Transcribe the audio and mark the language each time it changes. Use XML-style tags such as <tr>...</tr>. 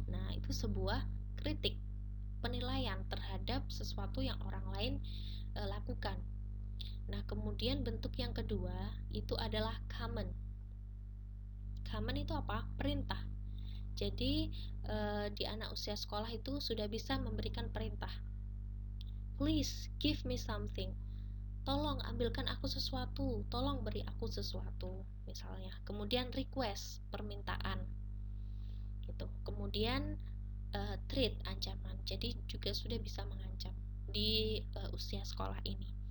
<id>Nah, itu sebuah kritik, penilaian terhadap sesuatu yang orang lain lakukan. Nah, kemudian bentuk yang kedua itu adalah command. Command itu apa? Perintah. Jadi di anak usia sekolah itu sudah bisa memberikan perintah.</id> <en>Please give me something.</en> <id>Tolong ambilkan aku sesuatu, tolong beri aku sesuatu, misalnya. Kemudian request, permintaan. Gitu. Kemudian threat, ancaman. Jadi juga sudah bisa mengancam di usia sekolah ini.</id>